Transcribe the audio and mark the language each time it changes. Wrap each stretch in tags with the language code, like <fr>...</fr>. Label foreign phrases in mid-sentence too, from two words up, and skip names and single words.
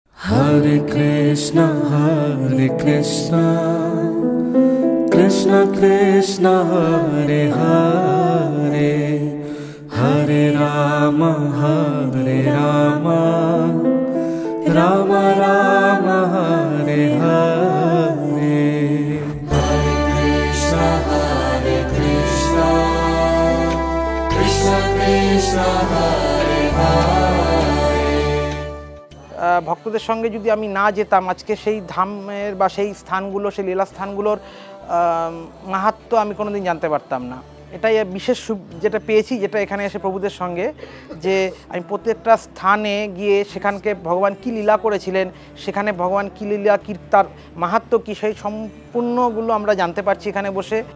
<sa>Hare Krishna, Krishna Krishna, Hare Hare, Hare Rama, Rama Rama, Hare Hare. Hare Krishna, Krishna Krishna, Hare Hare.</sa> <bn>ভক্তদের সঙ্গে যদি আমি না যেতাম আজকে সেই ধামের বা সেই স্থানগুলো, সেই লীলা স্থানগুলোর মাহাত্ম্য আমি কোনোদিন জানতে পারতাম না। এটাই বিশেষ যেটা পেয়েছি, যেটা এখানে এসে প্রভুদের সঙ্গে, যে আমি প্রত্যেকটা স্থানে গিয়ে সেখানকে ভগবান কী লীলা করেছিলেন, সেখানে ভগবান কী লীলা, কী তার মাহাত্ম্য কী, সেই সম্পূর্ণগুলো আমরা জানতে পারছি এখানে বসে।</bn>